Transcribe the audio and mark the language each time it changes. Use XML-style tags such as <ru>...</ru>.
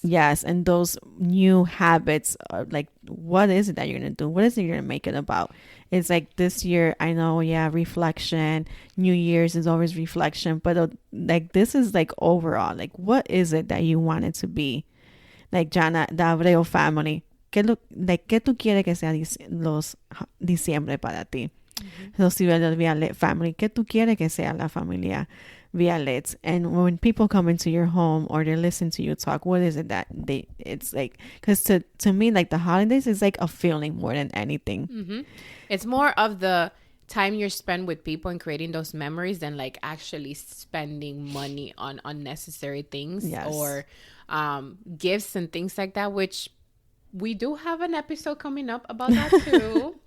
<en>Yes. And those new habits. Like, what is it that you're going to do? What is it you're going to make it about? It's like this year, I know, reflection. New Year's is always reflection. But like, this is like overall, like, what is it that you want it to be? Like, Jana, the Abreu family.</en> <es>¿Qué tú quieres que sea los diciembre para ti? Los Viale family, ¿qué tú quieres que sea la familia via Lit.</es> <en>And when people come into your home or they listen to you talk, what is it that it's like, because to me, like the holidays is like a feeling more than anything. It's more of the time you spend with people and creating those memories than like actually spending money on unnecessary things or gifts and things like that, which we do have an episode coming up about that too.</en>